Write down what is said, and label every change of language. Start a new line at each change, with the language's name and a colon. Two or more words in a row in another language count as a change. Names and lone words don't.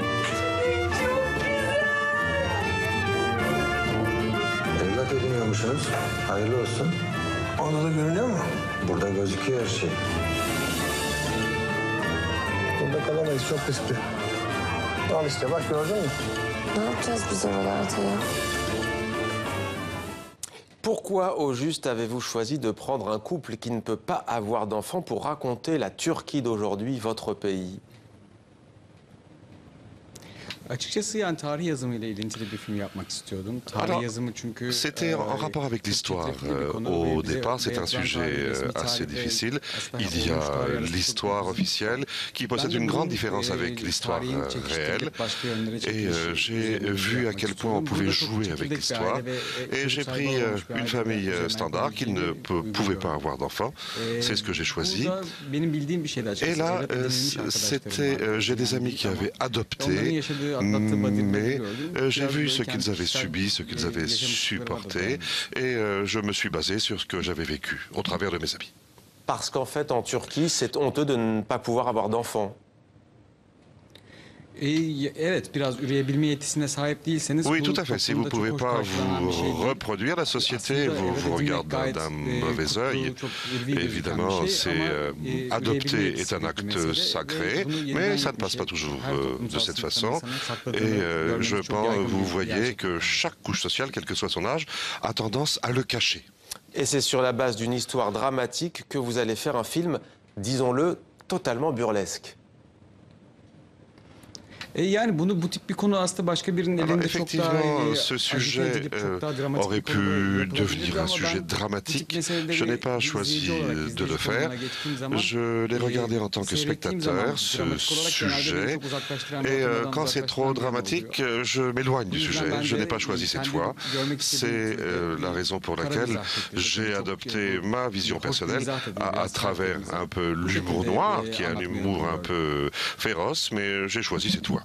Turkish: Evlat ediniyormuşsunuz. Hayırlı olsun. Orada da görünüyor mu? Burada gözüküyor her şey. Burada kalamayız, çok riskli. Al işte, bak gördün mü? Ne yapacağız biz oralarda ya?
French: Pourquoi, au juste, avez-vous choisi de prendre un couple qui ne peut pas avoir d'enfant pour raconter la Turquie d'aujourd'hui, votre pays?
Turkish: Açıkçası yani tarih yazımıyla ilintili bir film yapmak istiyordum. Tarih yazımı çünkü
French: C'était en rapport avec l'histoire. Au départ, c'est un sujet assez difficile. Il y a l'histoire officielle qui possède une grande différence avec l'histoire réelle. Et j'ai vu à quel point on pouvait jouer avec l'histoire. Et j'ai pris une famille standard qui ne pouvait pas avoir d'enfants. C'est ce que j'ai choisi. Et là, j'ai des amis qui avaient adopté. Mais j'ai vu ce qu'ils avaient subi, ce qu'ils avaient supporté, et je me suis basé sur ce que j'avais vécu au travers de mes amis. Parce qu'en fait, en Turquie, c'est honteux de ne pas pouvoir avoir d'enfants.
Turkish: Evet, biraz üreyebilme yetisine sahip değilseniz...
French: Oui, tout à fait. Si vous ne pouvez pas vous reproduire, la société vous regarde d'un mauvais œil. Évidemment, adopter est un acte sacré, mais ça ne passe pas toujours de cette façon. Et je pense, vous voyez que chaque couche sociale, quel que soit son âge, a tendance à le cacher. Et c'est sur la base d'une histoire dramatique que vous allez faire un film, disons-le, totalement burlesque.
Turkish: Yani bu tip bir konu aslında başka birinin elinde çok daha
French: ce sujet aurait pu devenir un sujet dramatique. Je n'ai pas choisi de le faire. Je l'ai regardé en tant que spectateur, ce sujet. Et quand c'est trop dramatique, je m'éloigne du sujet. Je n'ai pas choisi cette fois. C'est la raison pour laquelle j'ai adopté ma vision personnelle à travers un peu l'humour noir, qui est un humour un peu féroce, mais j'ai choisi cette voie.